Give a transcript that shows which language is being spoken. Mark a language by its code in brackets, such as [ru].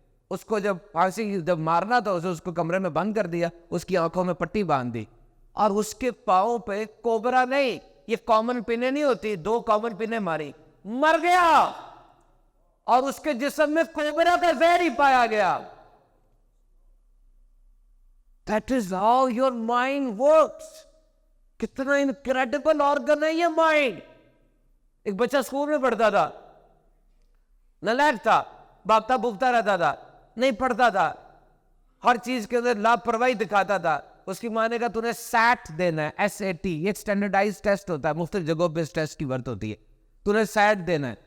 [ur] اس کو جب پھانسی جب مارنا تھا اس کو کمرے میں بند کر دیا، اس کی آنکھوں میں پٹی باندھ دی اور اس کے پاؤں پہ کوبرا نہیں، یہ کامن پنے نہیں ہوتی، 2 کامن پنے ماری، مر گیا. اور اس کے جسم میں کوبرا کا زہر ہی پایا گیا. [en] That is how your mind works. [ur] کتنا انکریڈیبل آرگن ہے یہ مائنڈ. ایک بچہ اسکول میں پڑھتا تھا، نالائق تھا، بھاگتا بھوکتا رہتا تھا، نہیں پڑھتا تھا، ہر چیز کے اندر لاپرواہی دکھاتا تھا. اس کی ماں نے کہا تُو نے سیٹ دینا ہے، SAT، یہ ایک اسٹینڈرڈائز ٹیسٹ ہوتا ہے، مختلف جگہوں پہ اس ٹیسٹ کی ورت ہوتی ہے. تو نے سیٹ دینا ہے.